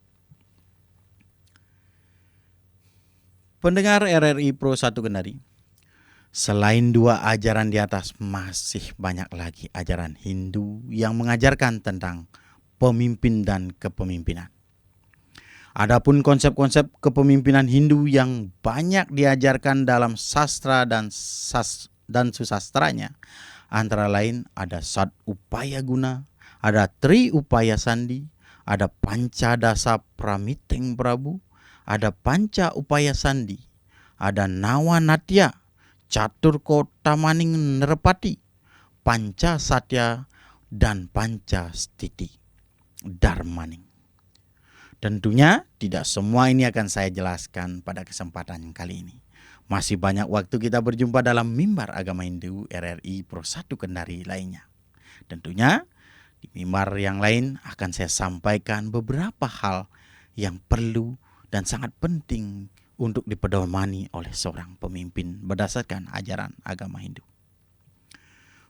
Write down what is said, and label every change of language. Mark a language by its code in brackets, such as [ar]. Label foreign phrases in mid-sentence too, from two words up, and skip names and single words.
[id] Pendengar RRI Pro 1 Kendari, selain 2 ajaran di atas, masih banyak lagi ajaran Hindu yang mengajarkan tentang pemimpin dan kepemimpinan. Adapun konsep-konsep kepemimpinan Hindu yang banyak diajarkan dalam sastra dan susastranya, antara lain ada Sat Upaya Guna, ada Tri Upaya Sandi, ada Panca Dasa Pramiteng Prabu, ada Panca Upaya Sandi, ada Nawa Natya, Catur Kota Maning Nerpati, Panca Satya, dan Panca Stiti Darmaning. Tentunya tidak semua ini akan saya jelaskan pada kesempatan kali ini. Masih banyak waktu kita berjumpa dalam Mimbar Agama Hindu RRI Pro 1 Kendari lainnya. Tentunya di mimbar yang lain akan saya sampaikan beberapa hal yang perlu dan sangat penting untuk dipedomani oleh seorang pemimpin berdasarkan ajaran agama Hindu.